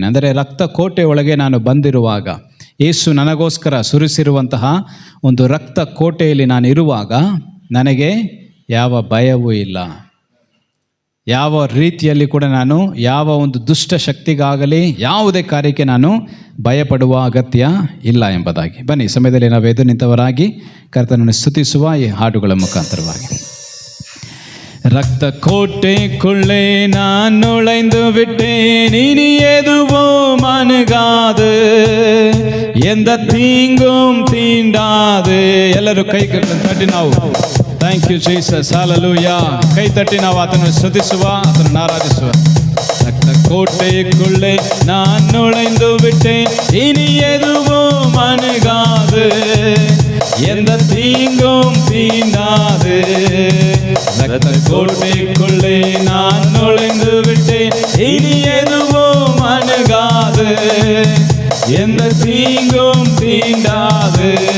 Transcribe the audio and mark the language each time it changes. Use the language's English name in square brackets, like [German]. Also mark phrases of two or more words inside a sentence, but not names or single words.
[Kannada] ಅಂದರೆ ರಕ್ತ ಕೋಟೆಯೊಳಗೆ ನಾನು ಬಂದಿರುವಾಗ, ಯೇಸು ನನಗೋಸ್ಕರ ಸುರಿಸಿರುವಂತಹ ಒಂದು ರಕ್ತ ಕೋಟೆಯಲ್ಲಿ ನಾನು ಇರುವಾಗ ನನಗೆ ಯಾವ ಭಯವೂ ಇಲ್ಲ. ಯಾವ ರೀತಿಯಲ್ಲಿ ಕೂಡ ನಾನು ಯಾವ ಒಂದು ದುಷ್ಟ ಶಕ್ತಿಗಾಗಲಿ ಯಾವುದೇ ಕಾರ್ಯಕ್ಕೆ ನಾನು ಭಯಪಡುವ ಅಗತ್ಯ ಇಲ್ಲ ಎಂಬುದಾಗಿ. ಬನ್ನಿ, ಸಮಯದಲ್ಲಿ ನಾವು ಎದ್ದು ನಿಂತವರಾಗಿ ಕರ್ತನನ್ನು ಸ್ತುತಿಸುವ ಈ ಹಾಡುಗಳ ಮುಖಾಂತರವಾಗಿ. [Tamil] ரத்த கோட்டைக்குள்ளே நான் நுழைந்து விட்டேன், இனி எதுவும் அணுகாது, எந்த தீங்கும் தீண்டாது. [Kannada] ಎಲ್ಲರೂ ಕೈ ತಟ್ಟಿ ನಾವು [English] thank you Jesus, [Kannada] ಹಲ್ಲೆಲೂಯಾ. ಕೈ ತಟ್ಟಿ ನಾವು ಆತನನ್ನು ಸ್ತುತಿಸುವ, ಆತನನ್ನು ಆರಾಧಿಸುವ. [Tamil] ரத்த கோட்டைக்குள்ளே நான் நுழைந்து விட்டேன், இனி எதுவும் அணுகாது, எந்த தீங்கும் தீண்டாது. ரத்த கோட்டைக்குள்ளே நான் நுழைந்து விட்டேன், இனி எதுவும் அணுகாது, எந்த தீங்கும் தீண்டாது.